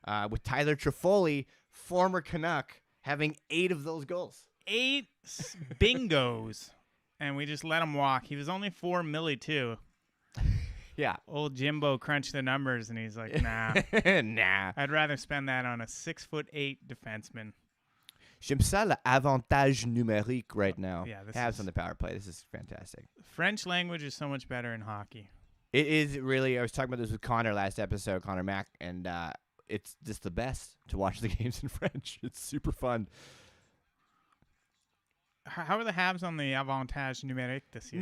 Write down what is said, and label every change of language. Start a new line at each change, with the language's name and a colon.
English: With Tyler Toffoli, former Canuck, having 8 of those goals. 8 bingos. and we just let him walk. He was only 4 milli too. Yeah. Old Jimbo crunched the numbers, and he's like, nah. Nah. I'd rather spend that on a 6'8" defenseman.
French: J'aime ça l'avantage numérique
English: right now. Yeah, this Habs is- on the power play. This is fantastic. French language is so much better in hockey. It is really. I was talking about this with Connor last episode, Connor Mack, and it's just the best to watch the games in French. It's super fun. How are the Habs on the
French: avantage numérique
English: this year?